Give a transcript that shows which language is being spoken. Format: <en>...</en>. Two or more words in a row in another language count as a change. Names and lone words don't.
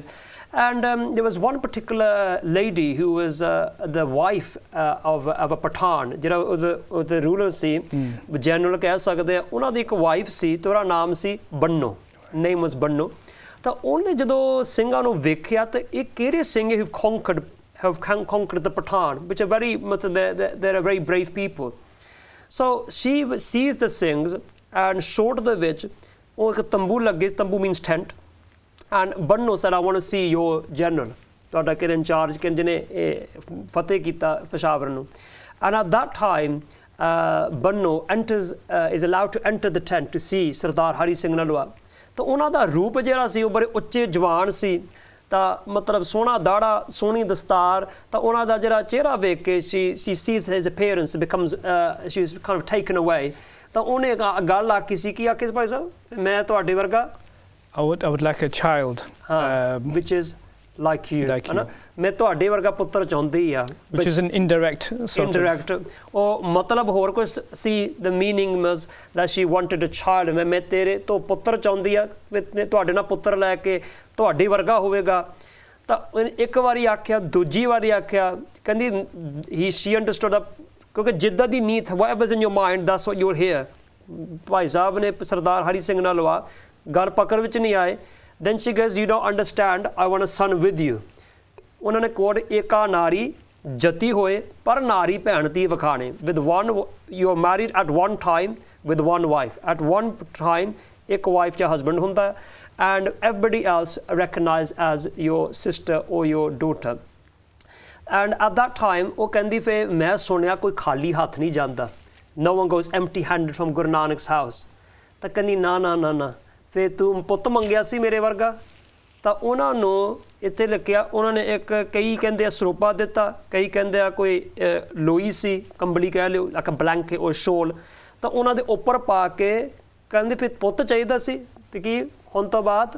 <en>And there was one particular lady who was the wife of a Pathan,</en> <pa>ਜਿਹੜਾ ਉਹਦੇ ਰੂਲਰ ਸੀ, ਜਨਰਲ ਕਹਿ ਸਕਦੇ ਆ. ਉਹਨਾਂ ਦੀ ਇੱਕ ਵਾਈਫ ਸੀ ਤੇ ਉਹਦਾ ਨਾਮ ਸੀ ਬੰਨੋ,</pa> <en>name was ਬੰਨੋ.</en> <pa>ਤਾਂ ਉਹਨੇ ਜਦੋਂ ਸਿੰਘਾਂ ਨੂੰ ਵੇਖਿਆ ਤਾਂ ਇਹ ਕਿਹੜੇ ਸਿੰਘ</pa> <en>have conquered the Pathan, which are they're a very brave people. So she sees the Singhs, and short the which,</en> <pa>ਤੰਬੂ ਲੱਗੇ,</pa> <en>tambu means tent, and Banno said, I want to see your general,</en> <pa>ਤੁਹਾਡਾ ਕਿਹੜੇ</pa> <en>in charge,</en> <pa>ਜਿਹਨੇ ਫਤਿਹ ਕੀਤਾ Peshawar ਨੂੰ.</pa> <en>And at that time, Banno is allowed to enter the tent to see Sardar Hari Singh Nalwa.</en> <pa>ਤਾਂ ਉਹਨਾਂ ਦਾ ਰੂਪ ਜਿਹੜਾ ਸੀ ਉਹ ਬੜੇ ਉੱਚੇ ਜਵਾਨ ਸੀ, ਤਾਂ ਮਤਲਬ ਸੋਹਣਾ ਦਾੜਾ, ਸੋਹਣੀ ਦਸਤਾਰ. ਤਾਂ ਉਹਨਾਂ ਦਾ ਜਿਹੜਾ ਚਿਹਰਾ ਵੇਖ ਕੇ</pa> <en>she sees his appearance, becomes she's kind of taken away.</en> <pa>ਤਾਂ ਉਹਨੇ ਗੱਲ ਆਖੀ ਸੀ, ਕੀ ਆਖੀ ਸੀ ਭਾਈ ਸਾਹਿਬ, ਮੈਂ ਤੁਹਾਡੇ ਵਰਗਾ</pa> <en>I would like a child which is like you.</en> <pa>ਮੈਂ ਤੁਹਾਡੇ ਵਰਗਾ ਪੁੱਤਰ ਚਾਹੁੰਦੀ ਆ,</pa> <en>which is an indirect</en> <pa>ਉਹ ਮਤਲਬ ਹੋਰ ਕੁਝ ਸੀ.</pa> <en>the meaning was that she wanted a child.</en> <pa>ਮੈਂ ਤੇਰੇ ਤੋਂ ਪੁੱਤਰ ਚਾਹੁੰਦੀ ਆ, ਤੁਹਾਡੇ ਨਾਲ ਪੁੱਤਰ ਲੈ ਕੇ ਤੁਹਾਡੇ ਵਰਗਾ ਹੋਵੇਗਾ. ਤਾਂ ਇੱਕ ਵਾਰੀ ਆਖਿਆ, ਦੂਜੀ ਵਾਰੀ ਆਖਿਆ, ਕਹਿੰਦੀ</pa> <en>she understood that,</en> <pa>ਕਿਉਂਕਿ ਜਿੱਦਾਂ ਦੀ ਨੀਤ,</pa> <en>whatever's in your mind, that's what you'll hear.</en> <pa>ਭਾਈ ਸਾਹਿਬ ਨੇ ਸਰਦਾਰ ਹਰੀ ਸਿੰਘ ਨਲਵਾ ਗੱਲ ਪਕੜ ਵਿੱਚ ਨਹੀਂ ਆਏ.</pa> <en>then she goes, you don't understand, I want a son with you.</en> <pa>ਉਹਨਾਂ ਨੇ ਕੋਡ ਏਕਾ ਨਾਰੀ ਜਤੀ ਹੋਏ ਪਰ ਨਾਰੀ ਭੈਣ ਧੀ ਵਿਖਾਣੇ.</pa> <en>with one, you are married at one time with one wife. at one time</en> <pa>ਇੱਕ wife ਜਾਂ husband ਹੁੰਦਾ,</pa> <en>and everybody else recognized as your sister or your daughter. and at that time</en> <pa>ਉਹ ਕਹਿੰਦੀ ਫੇ ਮੈਂ ਸੁਣਿਆ ਕੋਈ ਖਾਲੀ ਹੱਥ ਨਹੀਂ ਜਾਂਦਾ.</pa> <en>no one goes empty handed from Guru Nanak's house.</en> <pa>ਤਾਂ ਕਹਿੰਦੀ ਨਾ ਫੇ ਤੂੰ ਪੁੱਤ ਮੰਗਿਆ ਸੀ ਮੇਰੇ ਵਰਗਾ, ਤਾਂ ਉਹਨਾਂ ਨੂੰ ਇੱਥੇ ਲਿਖਿਆ ਉਹਨਾਂ ਨੇ ਇੱਕ ਕਈ ਕਹਿੰਦੇ ਆ ਸਰੋਪਾ ਦਿੱਤਾ, ਕਈ ਕਹਿੰਦੇ ਆ ਕੋਈ ਲੋਈ ਸੀ, ਕੰਬਲੀ ਕਹਿ ਲਿਓ, ਇੱਕ</pa> <en>blanket or shawl,</en> <pa>ਤਾਂ ਉਹਨਾਂ ਦੇ ਉੱਪਰ ਪਾ ਕੇ ਕਹਿੰਦੇ ਫਿਰ ਪੁੱਤ ਚਾਹੀਦਾ ਸੀ ਤੇ ਕੀ ਹੁਣ ਤੋਂ ਬਾਅਦ</pa>